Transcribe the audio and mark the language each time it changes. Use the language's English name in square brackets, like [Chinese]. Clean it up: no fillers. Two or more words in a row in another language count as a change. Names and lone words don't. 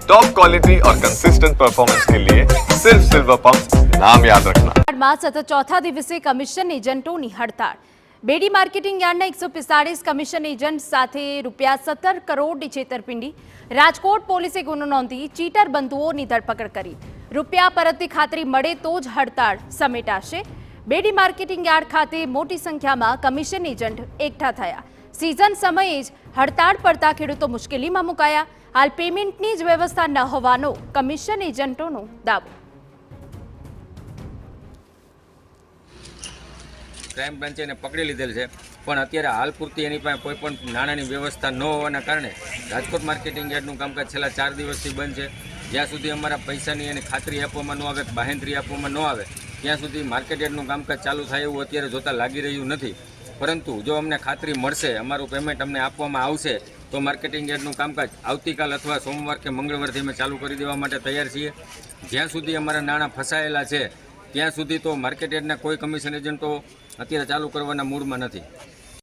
[English] top quality [Hindi] और [English] consistent performance [Hindi] के लिए सिर्फ सिल्वर पंप नाम याद रखना। [Gujarati] માં સતત ચોથા દિવસે [English] commission agents [Gujarati] હડતાળ। બેડી માર્કેટિંગ યાર્ડના 145 [English] commission agent [Gujarati] સાથે ₹17 કરોડની છેતરપિંડી। રાજકોટ પોલીસે ગુનો નોંધી ચીટર બંધુઓની ધરપકડ કરી। રૂપિયા પરતની ખાતરી મળે તો જ હડતાળ સમેટાશે। બેડી માર્કેટિંગ યાર્ડ ખાતે મોટી સંખ્યામાં [English] commission agent [Gujarati] એકઠા થયા। સીઝન સમયે જ હડતાળ પડતા ખેડૂતો મુશ્કેલીમાં મુકાયા। હાલ પેમેન્ટની જ વ્યવસ્થા ન હોવાનો કમિશન એજન્ટોનો દાવો। ક્રાઇમ બ્રાંચે ને પકડી લીધેલ છે, પણ અત્યારે હાલ પૂરતી એની પાસે કોઈ પણ નાણાંની વ્યવસ્થા ન હોવાના કારણે રાજકોટ માર્કેટિંગ યાર્ડનું કામકાજ છેલ્લા 4 દિવસથી બંધ છે। જ્યાં સુધી અમારા પૈસાની એની ખાતરી આપવામાં ન આવે, બાંહેધરી આપવામાં ન આવે, ત્યાં સુધી માર્કેટ યાર્ડનું કામકાજ ચાલુ થાય એવું અત્યારે જોતા લાગી રહ્યું નથી। પરંતુ જો અમને ખાતરી મળશે, અમારું પેમેન્ટ અમને આપવામાં આવશે તો માર્કેટિંગ યાર્ડનું કામકાજ આવતીકાલ અથવા સોમવાર કે મંગળવારથી અમે ચાલુ કરી દેવા માટે તૈયાર છીએ। જ્યાં સુધી અમારા નાણાં ફસાયેલા છે ત્યાં સુધી તો માર્કેટ યાર્ડના કોઈ [English] commission agents [Gujarati] અત્યારે ચાલુ કરવાના મૂડમાં નથી।